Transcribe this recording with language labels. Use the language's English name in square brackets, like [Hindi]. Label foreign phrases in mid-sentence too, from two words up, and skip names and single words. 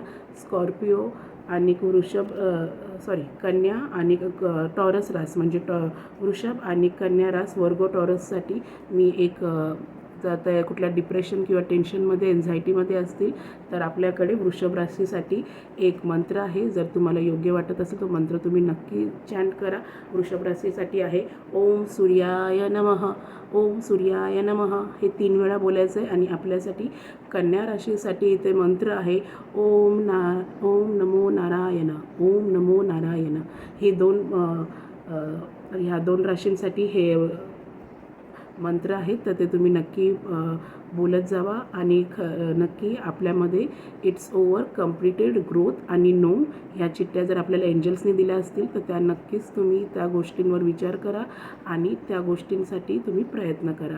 [Marathi] स्कॉर्पिओ आणि कन्या आणि टॉरस रास म्हणजे वृषभ आणि कन्या रास, वर्गो, टॉरससाठी मी एक जर कुठल्या डिप्रेशन किंवा टेन्शनमध्ये, एन्झायटीमध्ये असतील तर आपल्याकडे वृषभ राशीसाठी एक मंत्र आहे. जर तुम्हाला योग्य वाटत असेल तो मंत्र तुम्ही नक्की चॅन्ट करा. वृषभ राशीसाठी आहे [Sanskrit] ओम सूर्याय नमः, ओम सूर्याय नमः, [Marathi] हे 3 वेळा बोलायचं आहे. आणि आपल्यासाठी कन्या राशीसाठी इथे मंत्र आहे [Sanskrit] ओम नमो नारायण, ओम नमो नारायण. [Marathi] ह्या 2 राशींसाठी हे मंत्र आहेत तर ते तुम्ही नक्की बोलत जावा आणि नक्की आपल्यामध्ये [English] it's over, completed, growth [Marathi] आणि नो ह्या चिठ्ठ्या जर आपल्याला एंजल्सनी दिल्या असतील तर त्या नक्कीच तुम्ही त्या गोष्टींवर विचार करा आणि त्या गोष्टींसाठी तुम्ही प्रयत्न करा.